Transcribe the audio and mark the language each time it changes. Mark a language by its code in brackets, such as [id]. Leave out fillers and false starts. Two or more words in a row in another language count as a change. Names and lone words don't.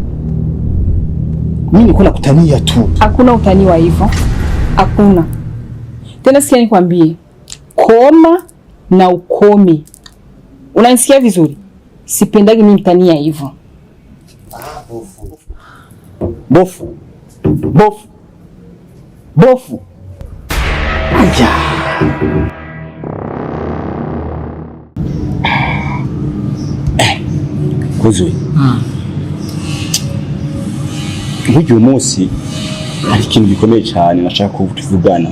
[sw] Mimi niko nakutania tu. Hakuna utani wa hivyo. Hakuna. Tena sikia nikwambie. Koma na ukome. Unanisikia vizuri? Sipendagi mimi mtania hivyo. Bofu. Aya. [rw] Kwuzuye. Nk'uyu munsi hari ikintu gikomeye cyane nashaka kuvugana.